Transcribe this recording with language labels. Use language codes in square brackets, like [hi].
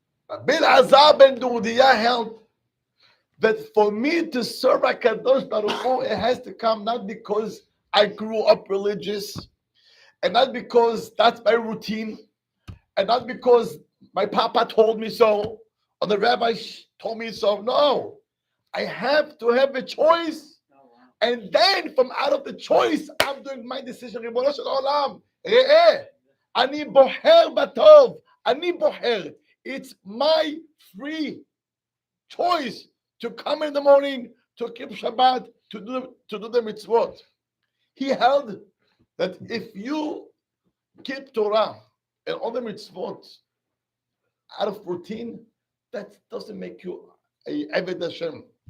[en] Rabbi Elazar ben Dudia held that for me to serve HaKadosh Baruch Hu, it has to come not because I grew up religious, and not because that's my routine, and not because my papa told me so, or the rabbi told me so. No, I have to have a choice, and then from out of the choice, I'm doing my decision. [he] ריבונו של עולם, ראה, אני בוחר בטוב, אני בוחר. [en] It's my free choice to come in the morning, to keep Shabbat, to do the mitzvot. He held that if you keep Torah and all the mitzvot out of routine, that doesn't make you a Eved Hashem.